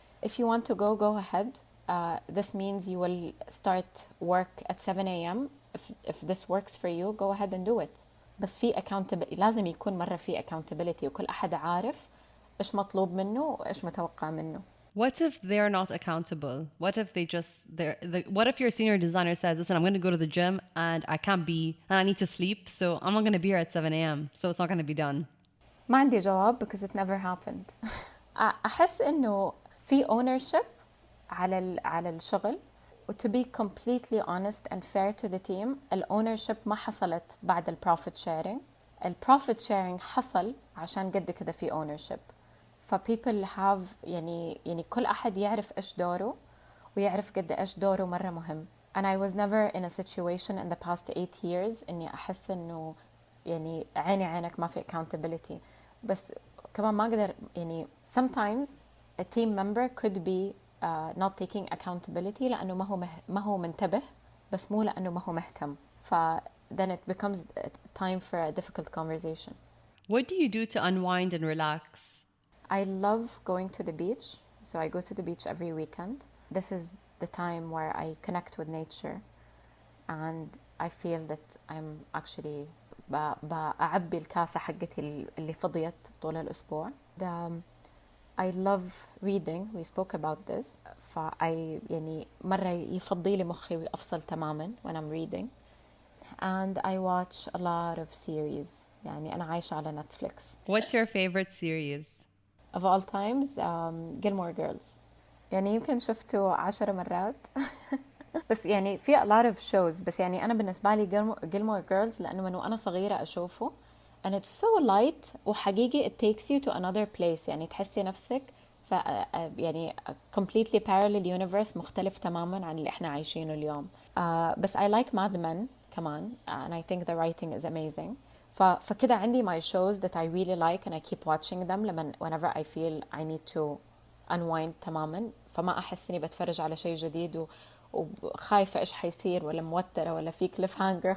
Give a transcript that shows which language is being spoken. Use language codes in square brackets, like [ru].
[en] If you want to go ahead. This means you will start work at 7 a.m. If this works for you, go ahead and do it. [ar] بس في accountability، لازم يكون مرة في accountability وكل أحد عارف إيش مطلوب منه وإيش متوقع منه. [en] What if they're not accountable? What if they just what if your senior designer says, listen, I'm going to go to the gym and I can't be, and I need to sleep, so I'm not going to be here at 7 a.m. so it's not going to be done. ما عندي جواب because it never happened. أحس إنه في ownership على الشغل، و to be completely honest and fair to the team. [ar] الownership ما حصلت بعد البروفيت شيرينج. البروفيت شيرينج حصل عشان قد كده في ownership. people have يعني كل أحد يعرف إيش دوره ويعرف قد إيش دوره مرة مهم. [en] and I was never in a situation in the past 8 years إني أحس إنه يعني عينك ما في accountability. [ar] بس كمان ما أقدر يعني sometimes a team member could be not taking accountability لأنه ما هو منتبه، بس مو لأنه ما هو مهتم. [en] then it becomes time for a difficult conversation. What do you do to unwind and relax? I love going to the beach. So I go to the beach every weekend. This is the time where I connect with nature and I feel that I'm actually بأعبي الكاسة حقتي اللي فضيت طول الأسبوع. I love reading. We spoke about this. [ar] يعني مرة يفضي لي مخي ويفصل تماما when I'm reading. [en] And I watch a lot of series. [ar] يعني أنا عايشة على Netflix. [en] What's your favorite series? Of all times, Gilmore Girls. يعني يمكن شفته 10 مرات. بس يعني في a lot of shows. [ar] بس يعني أنا بالنسبة لي Gilmore Girls لأنه من وأنا صغيرة أشوفه. [en] And it's so light وحقيقي it takes you to another place. [ar] يعني تحسي نفسك يعني completely parallel universe مختلف تماما عن اللي احنا عايشينه اليوم. [en] بس I like Mad Men كمان and I think the writing is amazing. فكده عندي my shows that I really like and I keep watching them whenever I feel I need to unwind تماما. [ar] فما أحس إني بتفرج على شيء جديد وخايفة إيش حيصير ولا موترة ولا في cliff hanger.